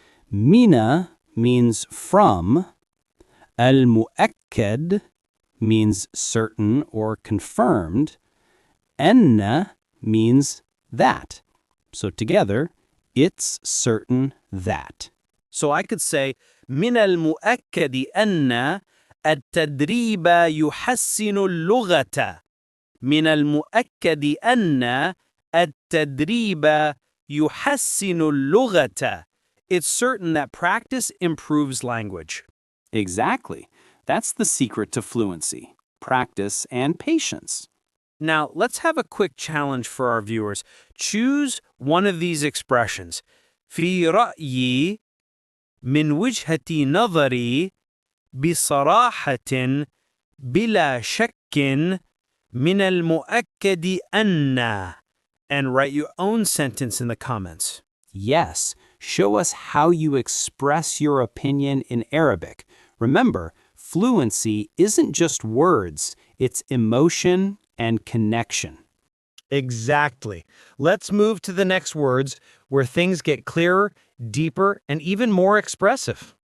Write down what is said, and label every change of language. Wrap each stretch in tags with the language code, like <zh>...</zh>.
<en>Mina means from. Al-mu'akkad means certain or confirmed. أن means that. So together, it's certain that. So I could say</en> <ar>من المؤكد أن التدريب يحسن اللغة. من المؤكد أن التدريب يحسن اللغة.</ar> <en>It's certain that practice improves language. Exactly. That's the secret to fluency. Practice and patience. Now, let's have a quick challenge for our viewers. Choose one of these expressions.</en> <ar>في رأيي من وجهة نظري بصراحة بلا شك من المؤكد أن,</ar> <en>and write your own sentence in the comments. Yes, show us how you express your opinion in Arabic. Remember, fluency isn't just words, it's emotion and connection. Exactly. Let's move to the next words where things get clearer, deeper, and even more expressive.</en>